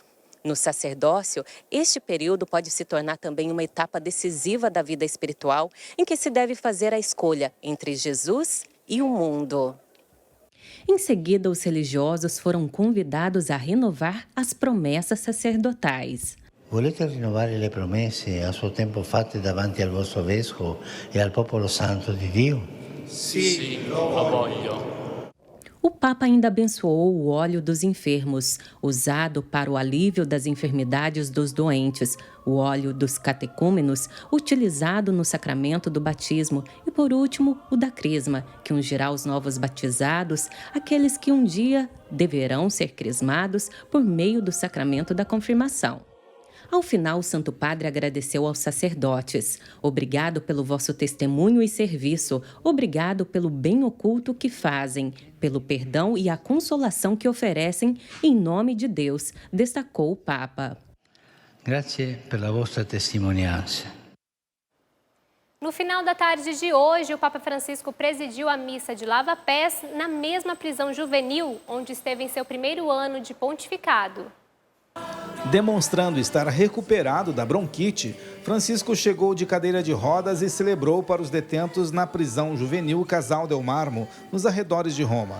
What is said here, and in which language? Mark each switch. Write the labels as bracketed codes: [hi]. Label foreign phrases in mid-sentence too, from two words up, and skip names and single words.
[pt] No sacerdócio, este período pode se tornar também uma etapa decisiva da vida espiritual, em que se deve fazer a escolha entre Jesus e o mundo. Em seguida, os religiosos foram convidados a renovar as promessas sacerdotais. [it] Volete rinnovare le promesse a suo tempo fatte davanti al vostro vescovo e al popolo santo di Dio? Sì, lo voglio. [pt] O Papa ainda abençoou o óleo dos enfermos, usado para o alívio das enfermidades dos doentes, o óleo dos catecúmenos, utilizado no sacramento do batismo, e, por último, o da crisma, que ungirá os novos batizados, aqueles que um dia deverão ser crismados por meio do sacramento da confirmação. Ao final, o Santo Padre agradeceu aos sacerdotes. Obrigado pelo vosso testemunho e serviço. Obrigado pelo bem oculto que fazem, pelo perdão e a consolação que oferecem em nome de Deus, destacou o Papa. [it] Grazie per la vostra testimonianza. [pt] No final da tarde de hoje, o Papa Francisco presidiu a missa de lava-pés na mesma prisão juvenil, onde esteve em seu primeiro ano de pontificado. Demonstrando estar recuperado da bronquite, Francisco chegou de cadeira de rodas e celebrou para os detentos na prisão juvenil Casal del Marmo, nos arredores de Roma.